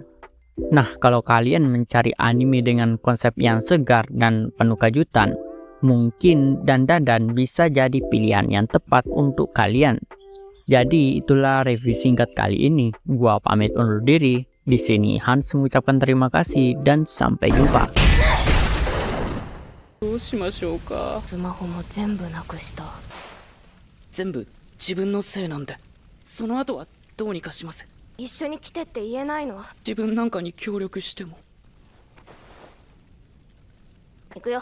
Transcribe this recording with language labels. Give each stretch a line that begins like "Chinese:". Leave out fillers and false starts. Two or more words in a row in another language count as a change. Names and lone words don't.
Indonesian: Nah, kalau kalian mencari anime dengan konsep yang segar dan penuh kejutan, mungkin dadan bisa jadi pilihan yang tepat untuk kalian. Jadi itulah review singkat kali ini. Gua pamit undur diri. Di sini Hans mengucapkan terima kasih dan sampai jumpa.
Japanese: どうしましょうか。スマホも全部なくした。全部自分のせいなんで、その後はどうにかします。一緒に来てって言えないの？自分なんかに協力しても。行くよ。